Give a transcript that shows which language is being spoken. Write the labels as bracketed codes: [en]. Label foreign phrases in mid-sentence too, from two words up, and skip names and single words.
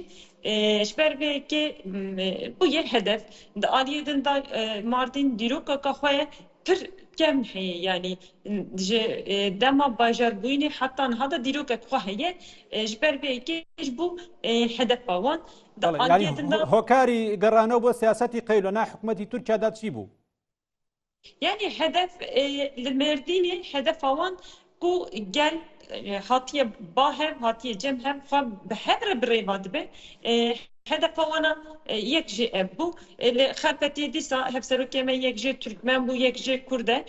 [ku] Ji ber vê yekê bû yê hedef. Di aliyê din da Mardin dîrokeka xwe ye pir kem heye, yani ji dema bajarbûyînê heta niha da dîrokek xwe heye. Ji ber vê yekê ji bû hedefa wan. [ckb] هۆکاری گەڕانەوە بۆ سیاسەتی قەیلۆنا حکوومەتی تورکیادا چی بوو؟ [ku] Yani hedef li Mêrdînê hedefa wan ku gel hatiye bahev hatiye cem hev xwe bi hev re birêva dibe. Hedefa wana yek jê ev bû. Li Xelpetiyê dîsa hevserokê me yek jê Türkmen bû, yek jê Kurd e.